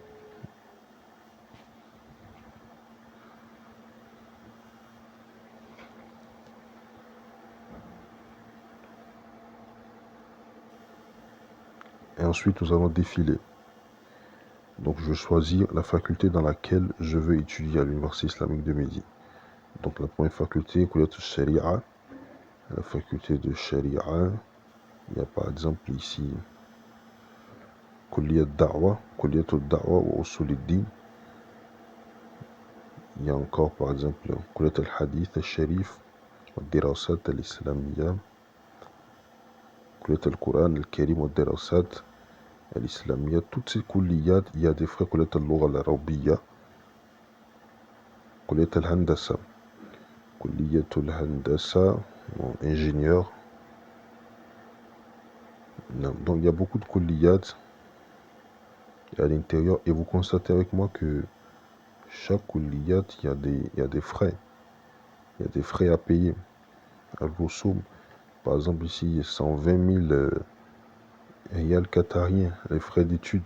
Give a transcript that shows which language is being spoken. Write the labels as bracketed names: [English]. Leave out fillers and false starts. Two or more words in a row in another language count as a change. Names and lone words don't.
[French] Et ensuite, nous allons défiler. Donc, je vais choisir la faculté dans laquelle je veux étudier à l'université islamique de Médine. Donc, la première faculté, Kulliyat al-Sharia. La faculté de Sharia. Il y a par exemple ici Kulliyat al-Da'wa, Kulliyat al-Da'wa wa Usul al-Din. Il y a encore par exemple Kulliyat al-Hadith al-Sharif, al-Dirasat al-Islamiyya, Kulliyat al-Quran al-Karim al-Dirasat al-Islamiyya. Toutes ces kulliyat, il y a des frais Kulliyat al-Lugha al-Arabiyya, Kulliyat al-Handasa, Kulliyat al-Handasa, ingénieur. Donc il y a beaucoup de kulliyat à l'intérieur et vous constatez avec moi que chaque kulliyat, il y a des frais. Il y a des frais à payer. Al-Rusum, par exemple ici, 120 000 riyals qatariens, les frais d'études.